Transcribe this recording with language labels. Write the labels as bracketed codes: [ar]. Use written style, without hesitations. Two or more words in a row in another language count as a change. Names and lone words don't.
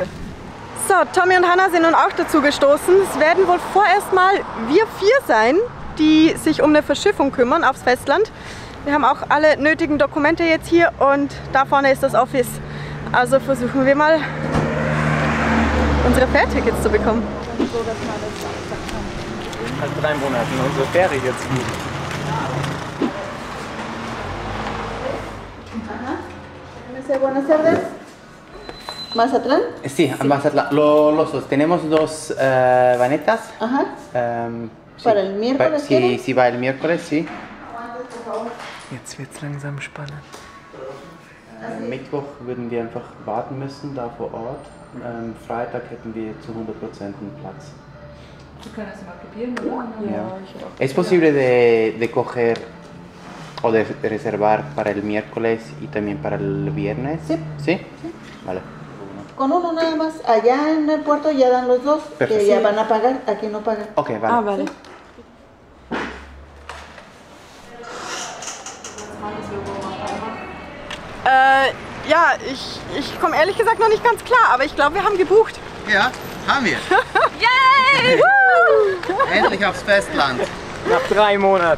[de] So, Tommy und Hannah sind nun auch dazu gestoßen. Es werden wohl vorerst mal wir 4 sein, die sich um eine Verschiffung kümmern aufs Festland. Wir haben auch alle nötigen Dokumente jetzt hier und da vorne ist das Office. Also versuchen wir mal, unsere Fährtickets zu bekommen. Seit 3 Monaten unsere Fähre jetzt gut. [es] Buenas tardes. ¿Mazatlán? Sí, a Mazatlán. Los dos. Tenemos 2 vanetas. Ajá. Sí, ¿Para el miércoles? Sí, sí, va el miércoles, sí. [de] Jetzt wird es langsam spannend. Mittwoch würden wir einfach warten müssen, da vor Ort. Freitag hätten wir zu 100% einen Platz. Wir können das mal probieren, oder? Ja. [es] ¿Es posible de coger o de reservar para el miércoles y también para el viernes? Sí. ¿Sí? Vale. Con uno nada más. Allá en el puerto ya dan los 2, Perfecto. que ya van a pagar, aquí no pagan. Ok, vale. Ah, vale. [de] Ja, ich komme ehrlich gesagt noch nicht ganz klar, aber ich glaube, wir haben gebucht. Ja, haben wir. Yay! Endlich aufs Festland. Nach 3 Monaten.